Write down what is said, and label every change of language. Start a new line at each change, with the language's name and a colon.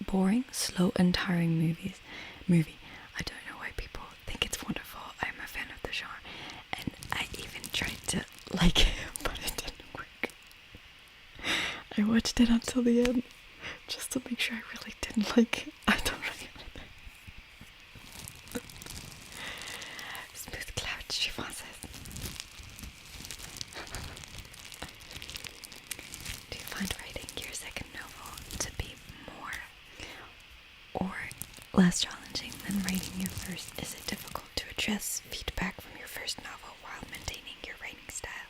English: Boring, slow, and tiring movie. I don't know why people think it's wonderful. I'm a fan of the genre, and I even tried to like it, but it didn't work. I watched it until the end, just to make sure I really didn't like it. I don't really like it.
French: Smooth cloud, je suis française.
English: Do you find writing your second novel to be more or less challenging than writing your first? Is it difficult to address feedback from your first novel while maintaining your writing style?